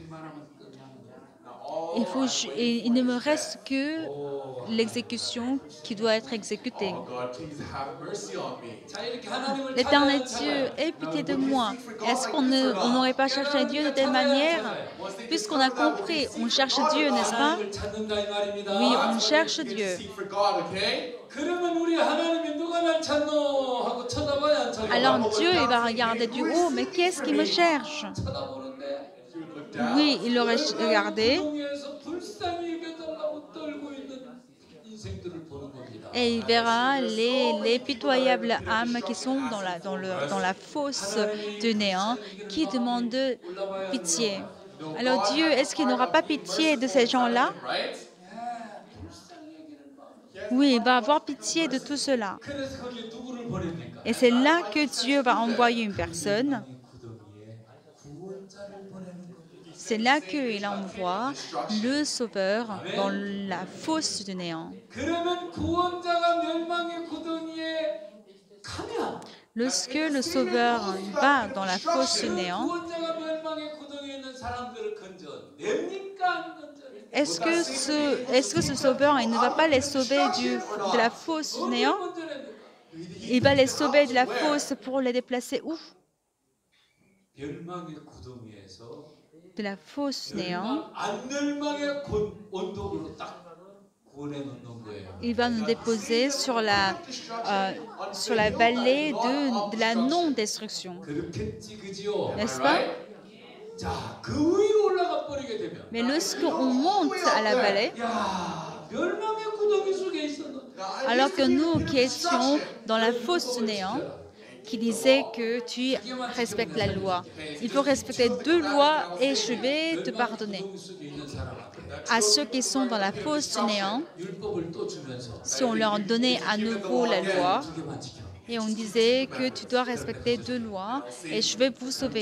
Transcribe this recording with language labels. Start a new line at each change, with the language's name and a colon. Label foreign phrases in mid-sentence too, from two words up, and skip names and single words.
French: Il ne me reste que l'exécution qui doit être exécutée.
English: Oh God, please have mercy on me.
Korean: 자 이렇게 하나님을
French: L'Éternel
Korean: 찾아야
French: Dieu,
Korean: 찾아요.
French: aie pitié de moi. Est-ce qu'on n'aurait pas cherché Dieu de telle manière? Puisqu'on a compris, on cherche Dieu, n'est-ce pas?
Korean: 하나님을 찾는다 이 말입니다.
French: Oui, on cherche Dieu.
English: Seek for God, okay?
Korean: 그러면 우리 하나님이 누가 날 찾노 하고 쳐다봐야 안 쳐다봐.
French: Alors Dieu, il va regarder du haut, mais qui est-ce qui me cherche?
Korean: 쳐다보는데
French: Oui, il aurait regardé
Korean: 구덩이에서 불쌍히 여겨달라고 떨고 있는 인생들을 보는 겁니다.
French: et il verra les pitoyables âmes qui sont dans la fosse du néant, qui demandent pitié. Alors Dieu, est-ce qu'il n'aura pas pitié de ces gens-là?
English: Right?
Korean: 불쌍히 여기는 마음.
French: Oui, il va avoir pitié de tout cela.
Korean: 그래서 거기에 누구를 보냅니까?
French: Et c'est là que Dieu va envoyer une personne.
Korean: 이 구덩이에 구원자를 보내는 겁니다.
French: C'est là qu'il envoie le Sauveur dans la fosse du néant.
Korean: 그러면 구원자가 멸망의 구덩이에 가면
French: Lorsque le Sauveur va dans la fosse du 그 néant,
Korean: 구원자가 멸망의 구덩이에 있는 사람들을 건져냅니까 안 건져냅니까?
French: est-ce que ce Sauveur, il ne va pas les sauver de la fosse du néant?
Korean: 건져냅니까?
French: Il va les sauver de la fosse pour les déplacer où?
Korean: 멸망의 구덩이에서
French: De la fosse néant.
Korean: 안 멸망의 원독으로 딱 구원해 놓는 거예요.
French: Il va nous déposer sur la vallée de la non-destruction.
Korean: 그렇겠지 그지요?
French: N'est-ce pas?
Korean: 자, 그 위로 올라가 버리게 되면
French: Mais lorsqu'on monte à la vallée,
Korean: 야, 멸망의 구덩이 속에 있었는데
French: alors que nous qui étions dans la fosse du néant, qui disait que tu respectes la loi. Il faut respecter deux lois et je vais te pardonner. À ceux qui sont dans la fosse du néant, si on leur donnait à nouveau la loi et on disait que tu dois respecter deux lois et je vais vous sauver.